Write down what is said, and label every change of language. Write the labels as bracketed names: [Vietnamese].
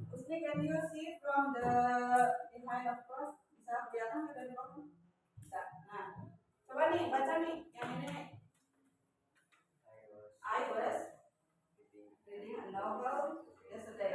[English] Usni, can you see from the behind of course? [Indonesian] Bisa kelihatan dari belakang? Bisa. Nah, coba nih baca nih yang ini nih. [English] I was reading a novel yesterday.